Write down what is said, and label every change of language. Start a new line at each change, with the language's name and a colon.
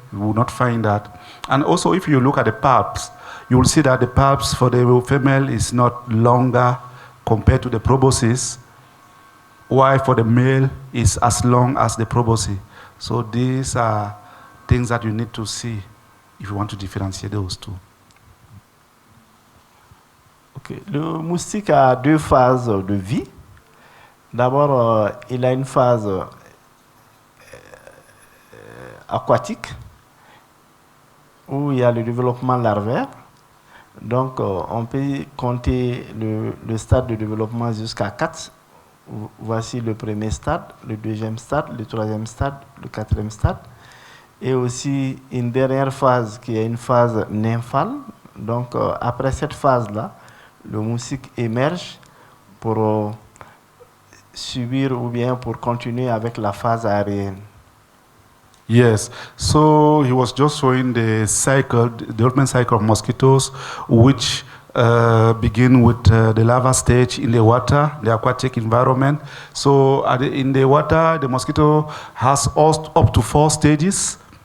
English: You will not find that. And also, if you look at the palps, you will see that the palps for the female is not longer compared to the proboscis, while for the male is as long as the proboscis. So these are things that you need to see if you want to differentiate those two. Okay.
French: Le moustique a deux phases de vie. D'abord, il a une phase aquatique où il y a le développement larvaire. Donc, on peut compter le stade de développement jusqu'à 4. Voici le premier stade, le deuxième stade, le troisième stade, le quatrième stade. Et aussi une dernière phase qui est une phase nymphale. Donc, après cette phase-là, le moustique émerge pour subir ou bien pour continuer avec la phase aérienne.
English: Yes, so he was just showing the cycle, the development cycle of mosquitoes, which begin with the larva stage in the water, the aquatic environment. So in the water, the mosquito has up to 4 stages.